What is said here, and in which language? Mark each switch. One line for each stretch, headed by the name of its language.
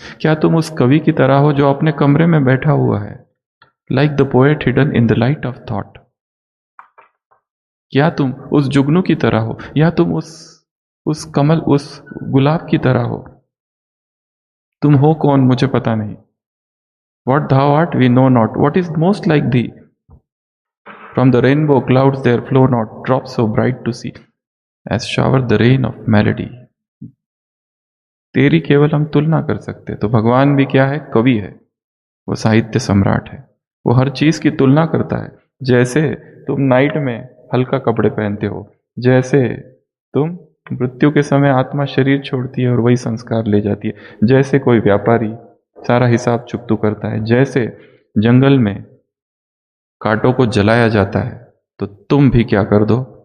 Hindi: क्या तुम उस कवि की तरह हो जो अपने कमरे में बैठा हुआ है,
English: Like the poet hidden in the light of thought?
Hindi: क्या तुम उस जुगनू की तरह हो, या तुम उस कमल, उस गुलाब की तरह हो? तुम हो कौन मुझे पता नहीं।
English: What thou art we know not. What is most like thee? From the rainbow clouds there flow not drops so bright to see, as shower the rain of melody.
Hindi: तेरी केवल हम तुलना कर सकते। तो भगवान भी क्या है? कवि है, वो साहित्य सम्राट है। वो हर चीज की तुलना करता है। जैसे तुम नाइट में हल्का कपड़े पहनते हो, जैसे तुम मृत्यु के समय आत्मा शरीर छोड़ती है और वही संस्कार ले जाती है, जैसे कोई व्यापारी सारा हिसाब चुकतू करता है, जैसे जंगल में कांटों को जलाया जाता है, तो तुम भी क्या कर दो?